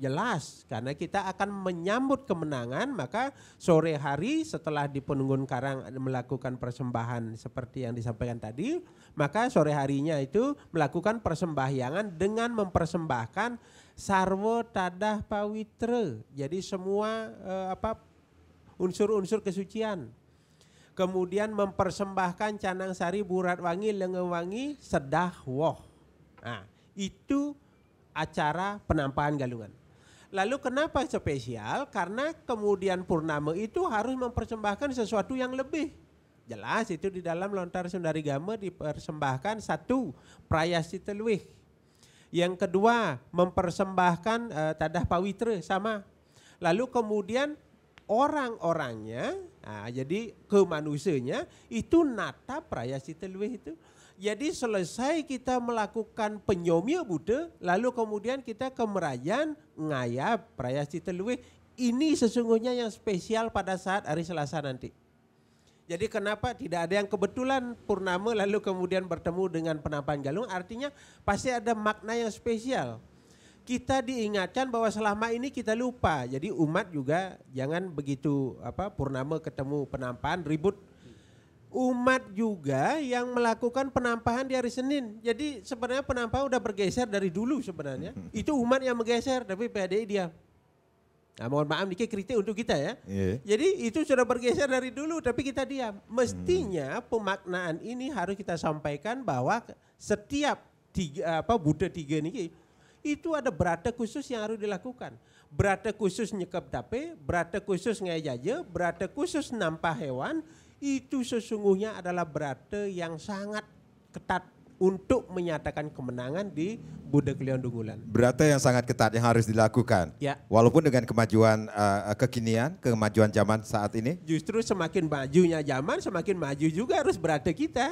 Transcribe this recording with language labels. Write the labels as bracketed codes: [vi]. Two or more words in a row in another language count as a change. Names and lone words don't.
[id] Jelas, karena kita akan menyambut kemenangan, maka sore hari setelah di Penunggun Karang melakukan persembahan seperti yang disampaikan tadi, maka sore harinya itu melakukan persembahyangan dengan mempersembahkan [ban] sarwo tadah pawitra. [id] Jadi semua unsur-unsur kesucian. Kemudian mempersembahkan [ban] canang sari, burat wangi, lengewangi, sedah woh. [id] Nah, itu acara penampahan galungan. Lalu kenapa spesial? Karena kemudian purnama itu harus mempersembahkan sesuatu yang lebih. Jelas itu di dalam lontar Sundari Gama dipersembahkan satu, prayasita luwih. Yang kedua, mempersembahkan tadah pawitra sama. Lalu kemudian orang-orangnya, jadi ke manusianya itu nata prayasita luwih itu. Jadi selesai kita melakukan penyomia Buddha, lalu kemudian kita ke Merajan [ban] ngayap prayasita luwih. [id] Ini sesungguhnya yang spesial pada saat hari Selasa nanti. Jadi kenapa tidak ada yang kebetulan purnama lalu kemudian bertemu dengan penampahan galung, artinya pasti ada makna yang spesial. Kita diingatkan bahwa selama ini kita lupa. Jadi umat juga jangan begitu purnama ketemu penampahan ribut. Umat juga yang melakukan penampahan di hari Senin. Jadi sebenarnya penampahan udah bergeser dari dulu sebenarnya. Itu umat yang menggeser tapi PHDI diam. Nah, mohon maaf ini kritik untuk kita ya. Jadi itu sudah bergeser dari dulu tapi kita diam. Mestinya pemaknaan ini harus kita sampaikan bahwa setiap Buddha tiga ini itu ada berata khusus yang harus dilakukan. Berata khusus nyekap tape, berata khusus [ban] ngai jaja, [id] berata khusus [ban] nampah hewan, [id] itu sesungguhnya adalah berata yang sangat ketat untuk menyatakan kemenangan di Buddha Kliwon Dungulan. Berata yang sangat ketat yang harus dilakukan. Ya. Walaupun dengan kemajuan kekinian, kemajuan zaman saat ini. Justru semakin majunya zaman, semakin maju juga harus berata kita.